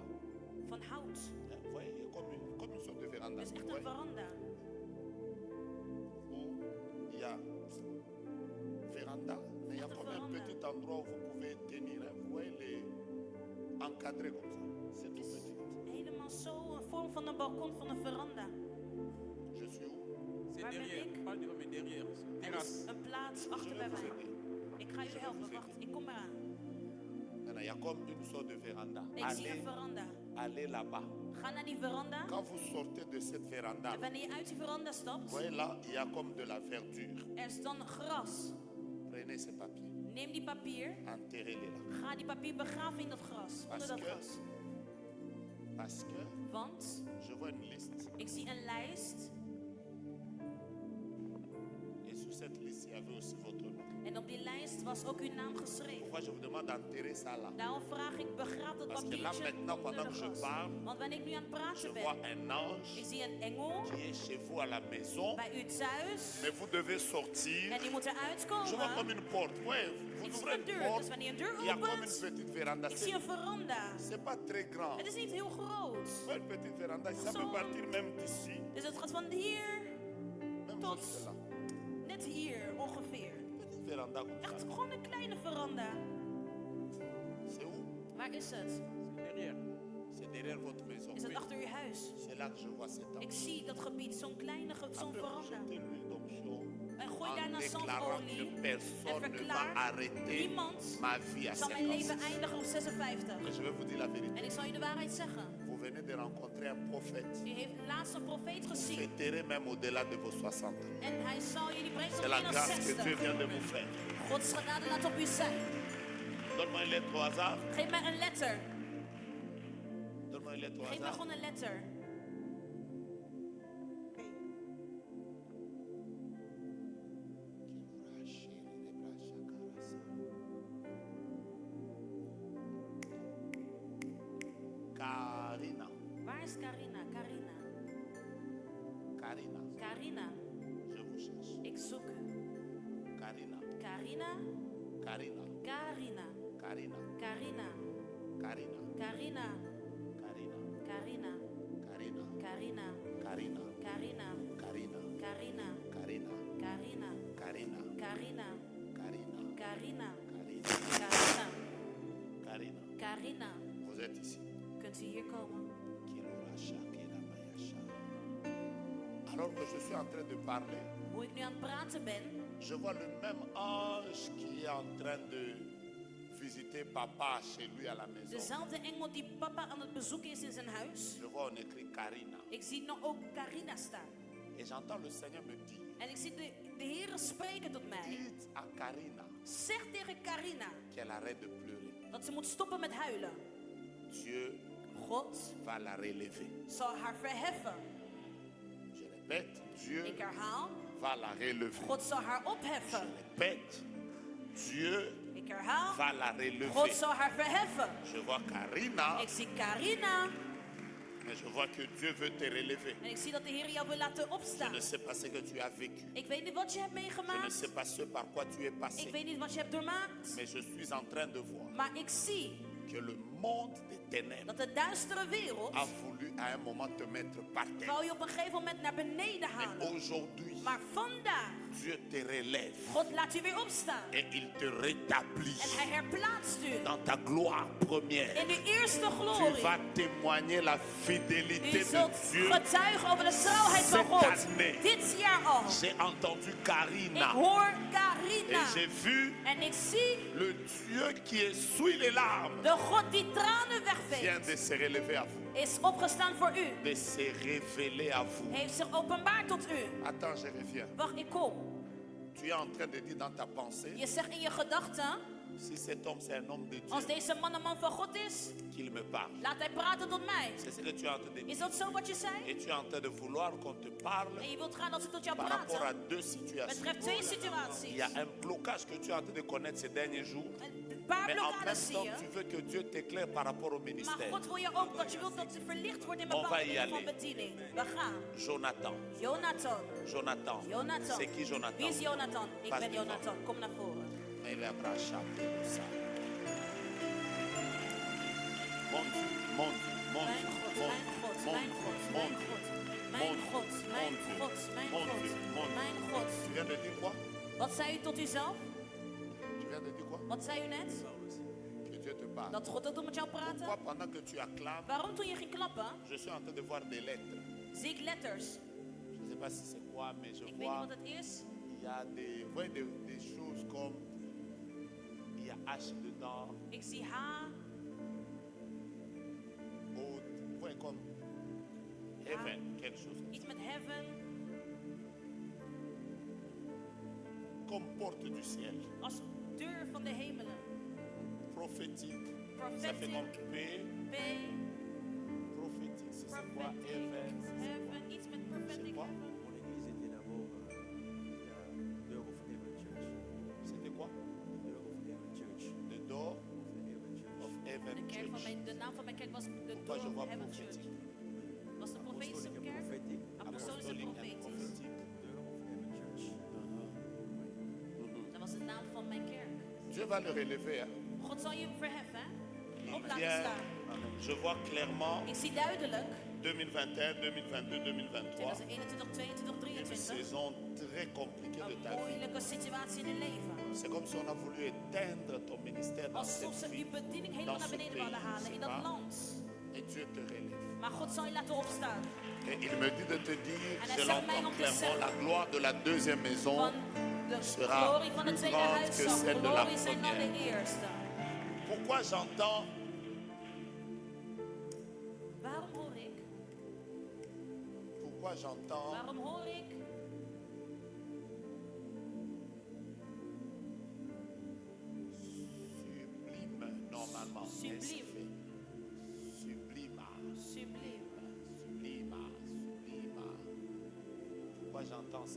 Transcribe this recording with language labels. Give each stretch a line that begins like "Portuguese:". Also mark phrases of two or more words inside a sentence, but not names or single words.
Dutch: van hout.
French: Vous voyez, il y a comme une sorte de véranda.
Dutch: Dat is echt
French: Vous
Dutch: een
French: voyez,
Dutch: veranda.
French: où il y a véranda, mais il y a
Dutch: Echt een
French: comme un
Dutch: veranda.
French: petit endroit où vous pouvez tenir. Hein. Vous voyez, les encadré comme ça. C'est tout petit.
Dutch: Helemaal zo, een vorm van een balkon van een veranda.
French: Je suis où? C'est
Dutch: Waar ben
French: derrière,
Dutch: ik?
French: pas devant, mais derrière.
Dutch: Er
French: Terrasse.
Dutch: is een plaats achter bij mij. Ik ga jullie helpen, wacht, ik kom eraan.
French: Maintenant, il y a comme une sorte de véranda.
Dutch: Ik zie een veranda.
French: Allez là-bas.
Dutch: Ga naar die veranda.
French: Quand vous sortez de cette véranda,
Dutch: En wanneer je uit die veranda
French: vous
Dutch: stapt,
French: voyez là, il y a comme de la verdure.
Dutch: er is dan gras.
French: Prenez ces papiers,
Dutch: Neem die papier,
French: enterrez-les là.
Dutch: ga die papier begraven in dat gras, onder dat gras.
French: Parce que
Dutch: Want
French: je vois une liste.
Dutch: ik zie een lijst
French: Et sur cette liste, il y avait aussi votre nom.
Dutch: en op die lijst was ook uw naam geschreven.
French: Pourquoi je vous demande d'enterrer ça là?
Dutch: Daarom vraag ik, begraaf dat
French: Parce que là,
Dutch: papiertje
French: maintenant,
Dutch: onder
French: pendant
Dutch: de
French: que je
Dutch: gras.
French: parle,
Dutch: Want wanneer ik nu aan het
French: Je
Dutch: praten
French: vois
Dutch: ben,
French: un ange
Dutch: ik zie een engel
French: qui est chez vous à la maison,
Dutch: bij u thuis
French: mais vous devez sortir.
Dutch: en die moet eruit
French: Je vois comme
Dutch: komen.
French: une porte. Ouais, vous
Dutch: Ik zie
French: ouvrez
Dutch: een
French: une
Dutch: deur,
French: porte.
Dutch: dus wanneer een deur
French: Il y a comme une
Dutch: opent,
French: petite véranda.
Dutch: ik zie een veranda.
French: C'est pas très grand.
Dutch: Het is niet heel groot.
French: Ouais, une petite véranda. Ça
Dutch: Zo.
French: peut partir même d'ici,
Dutch: Dus het gaat van hier
French: même
Dutch: tot
French: jusque là.
Dutch: net hier ongeveer.
French: Petite véranda comme
Dutch: Echt
French: ça.
Dutch: gewoon een kleine veranda.
French: C'est où?
Dutch: Waar is het?
French: C'est derrière. C'est derrière votre maison.
Dutch: Is het achter uw huis?
French: C'est là que je vois cet
Dutch: Ik
French: ange.
Dutch: zie dat gebied, zo'n kleine, zo'n
French: Après, vous
Dutch: veranda.
French: jetez l'huile d'onction
Dutch: En gooi
French: en
Dutch: daarna
French: déclarant que
Dutch: zandolie en
French: personne ne va
Dutch: verklaar,
French: arrêter
Dutch: niemand
French: ma vie à
Dutch: zal mijn leven
French: 56.
Dutch: eindigen op 56.
French: Mais je vais vous dire la
Dutch: En
French: vérité.
Dutch: ik zal je de waarheid zeggen.
French: Vous venez de rencontrer un prophète.
Dutch: U heeft laatst een profeet
French: Vous
Dutch: gezien.
French: fêterez même au-delà de vos 60 ans.
Dutch: En hij zal jullie brengen tot
French: C'est la
Dutch: meer dan
French: grâce que Dieu
Dutch: 60.
French: vient de vous faire.
Dutch: Gods genade laat op u zijn.
French: Donne-moi une lettre au hasard.
Dutch: Geef mij een letter.
French: Donne-moi une lettre au
Dutch: Geef mij
French: hasard.
Dutch: gewoon een letter.
French: Karina.
Dutch: Waar is Carina? Carina.
French: Karina.
Dutch: Carina.
French: Je vous cherche.
Dutch: Ik zoek u.
French: Karina.
Dutch: Carina.
French: Karina.
Dutch: Carina.
French: Karina.
Dutch: Carina.
French: Karina.
Dutch: Carina.
French: Karina.
Dutch: Carina.
French: Karina.
Dutch: Carina.
French: Karina.
Dutch: Carina.
French: Karina.
Dutch: Carina.
French: Karina.
Dutch: Carina.
French: Karina.
Dutch: Carina.
French: Karina.
Dutch: Carina.
French: Karina.
Dutch: Carina.
French: Karina.
Dutch: Carina.
French: Vous êtes ici.
Dutch: Kunt u hier komen?
French: Alors que je suis en train de parler,
Dutch: Hoe ik nu aan het praten ben,
French: je vois le même ange qui est en train de visiter papa chez lui à la maison.
Dutch: dezelfde engel die papa aan het bezoeken is in zijn huis.
French: Je vois on écrit Karina.
Dutch: Ik zie nog ook Carina staan.
French: Et j'entends le Seigneur me dire,
Dutch: En ik zie de Heer spreken tot mij.
French: dites à Karina
Dutch: Zeg tegen Carina
French: qu'elle arrête de pleurer.
Dutch: dat ze moet stoppen met huilen.
French: Dieu
Dutch: God
French: va la relever.
Dutch: zal haar verheffen.
French: Je répète, Dieu
Dutch: Ik herhaal,
French: va la relever.
Dutch: God zal haar
French: Je
Dutch: opheffen.
French: répète, Dieu
Dutch: Ik herhaal,
French: va la
Dutch: God
French: relever.
Dutch: zal haar verheffen.
French: Je vois Karina,
Dutch: Ik zie Carina
French: mais je vois que Dieu veut te relever.
Dutch: en ik zie dat de Heer jou wil laten
French: Je
Dutch: opstaan.
French: ne sais pas ce que tu as vécu.
Dutch: Ik weet niet wat je hebt
French: Je ne
Dutch: meegemaakt.
French: sais pas ce par quoi tu es
Dutch: Ik
French: passé.
Dutch: weet niet wat je hebt doormaakt.
French: Mais je suis en train de voir
Dutch: Maar ik zie
French: que le monde des ténèbres
Dutch: dat de duistere wereld
French: a voulu à un moment te mettre par terre.
Dutch: wou je op een gegeven moment naar beneden
French: Mais
Dutch: halen.
French: aujourd'hui,
Dutch: Maar vandaag,
French: Dieu te relève
Dutch: God laat je weer opstaan.
French: et il te rétablit
Dutch: En hij herplaatst u
French: dans ta gloire première.
Dutch: in de eerste
French: Tu
Dutch: glorie.
French: vas témoigner la fidélité
Dutch: U
French: de
Dutch: zult
French: Dieu.
Dutch: getuigen over de trouwheid van
French: Cette
Dutch: God.
French: année.
Dutch: Dit jaar al.
French: J'ai entendu
Dutch: Ik
French: Karina
Dutch: hoor
French: et
Dutch: Carina.
French: j'ai vu
Dutch: En ik zie
French: le Dieu qui essuie les larmes
Dutch: de God die tranen
French: vient
Dutch: wegveegt,
French: de se relever à vous.
Dutch: is opgestaan voor u.
French: De se révéler à vous.
Dutch: Heeft zich openbaard tot u.
French: Attends, je reviens.
Dutch: Wacht, ik kom.
French: Tu es en train de dire dans ta pensée,
Dutch: Je zegt in je gedachten,
French: si cet homme c'est un homme de
Dutch: als
French: Dieu,
Dutch: deze man een man van God is,
French: qu'il me parle.
Dutch: laat hij praten tot mij.
French: C'est ce que tu es en train de
Dutch: Is
French: dire.
Dutch: dat zo wat je zei?
French: Et tu es en train de vouloir qu'on te parle
Dutch: En je wilt gaan dat ze tot jou
French: par rapport à
Dutch: praten.
French: deux situations.
Dutch: Betreft twee
French: Il
Dutch: situaties.
French: y a un blocage que tu es en train de connaître ces derniers jours.
Dutch: Een paar
French: Mais en même
Dutch: blokkades zie
French: temps,
Dutch: je.
French: tu veux que Dieu t'éclaire par rapport au
Dutch: Maar
French: ministère.
Dutch: God wil je ook dat je wilt dat ze verlicht wordt in
French: On va
Dutch: bepaalde
French: y
Dutch: dingen van
French: aller.
Dutch: bediening. We gaan.
French: Jonathan.
Dutch: Jonathan.
French: Jonathan.
Dutch: Jonathan.
French: C'est qui Jonathan?
Dutch: Wie is Jonathan? Ik
French: Pas
Dutch: ben
French: devant.
Dutch: Jonathan. Kom naar voren.
French: Il a braché ça. Mon Dieu, mon Dieu, mon
Dutch: Mijn
French: Dieu,
Dutch: God,
French: mon
Dutch: mijn God,
French: Dieu,
Dutch: mijn God, mijn God. Mijn God, mijn God, mijn
French: mon
Dutch: God,
French: Dieu, mon
Dutch: mijn
French: Dieu.
Dutch: God.
French: Tu viens de dire quoi?
Dutch: Wat zei u tot uzelf?
French: Tu viens de dire quoi?
Dutch: Wat zei u net?
French: Que Dieu te parle.
Dutch: Dat God ook doet met jou
French: Pourquoi
Dutch: praten?
French: pendant que tu acclames,
Dutch: Waarom toen je ging klappen,
French: je suis en train de voir des lettres.
Dutch: zie ik letters.
French: Je ne sais pas si c'est quoi, mais je
Dutch: Ik weet niet
French: vois,
Dutch: wat het is.
French: il y a des, vous voyez des choses comme, il y a H dedans,
Dutch: Ik zie H,
French: haute, vous voyez comme heaven, quelque chose comme
Dutch: iets met heaven,
French: ça. Comme porte du ciel,
Dutch: als deur van de hemelen.
French: prophétique, ça fait
Dutch: Prophetic,
French: comme P,
Dutch: P,
French: prophétique, c'est quoi,
Dutch: prophetic,
French: heaven,
Dutch: heaven, iets met prophetic
French: quoi? heaven. Mon église était d'abord la Door of Heaven Church. C'était quoi?
English: The Door of Heaven Church. The door Of of Heaven Church. heaven
Dutch: De, kerk van
English: church.
Dutch: de naam van mijn kerk was de
French: Pourquoi je
Dutch: Door
French: vois
Dutch: of Heaven Church.
French: prophétique?
Dutch: Was de profetische
English: Apostolic and
Dutch: kerk?
English: prophetic.
Dutch: Apostolische en
French: Apostolique and
Dutch: profetisch.
French: prophétique.
Dutch: Door of Heaven Church. Dat was de naam van mijn kerk.
French: Dieu va le relever. Hein.
Dutch: God zal je verheffen, hè?
French: Il
Dutch: Op laten
French: vient,
Dutch: staan.
French: je vois clairement
Dutch: Ik zie duidelijk
French: 2021, 2022, 2023,
Dutch: 2021, 22,
French: une
Dutch: 23.
French: saison très compliquée de
Dutch: Een
French: ta vie.
Dutch: moeilijke situatie in je leven.
French: C'est comme si on a voulu éteindre ton ministère dans
Dutch: Alsof
French: cette
Dutch: ze
French: vie.
Dutch: die bediening helemaal naar beneden wilden halen in dat land.
French: Et Dieu te relève.
Dutch: Maar God zal je laten opstaan.
French: Et il me dit de te dire,
Dutch: En hij
French: je
Dutch: zegt mij om
French: l'entends
Dutch: te
French: clairement,
Dutch: zeggen,
French: la gloire de la deuxième maison
Dutch: Van de
French: sera
Dutch: glorie van de
French: plus
Dutch: tweede
French: grande que
Dutch: huisstad.
French: celle de la
Dutch: Glorie zijn dan de
French: première.
Dutch: eerste.
French: Pourquoi j'entends,
Dutch: Waarom hoor ik?
French: pourquoi j'entends
Dutch: Waarom hoor ik?
French: sublime normalement.
Dutch: Sublime.
French: ainsi fait. Sublime.
Dutch: Subliem.
French: Sublime. Sublime. Pourquoi j'entends ça?